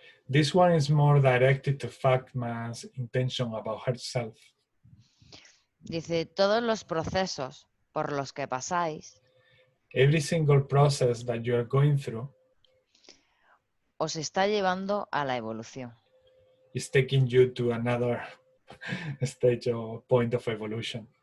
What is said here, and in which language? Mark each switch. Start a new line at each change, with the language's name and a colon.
English: This one is more directed to Fatma's intention about herself.
Spanish: Dice: todos los procesos por los que pasáis,
English: every single process that you are going through,
Spanish: os está llevando a la evolución.
English: is taking you to another stage or point of evolution.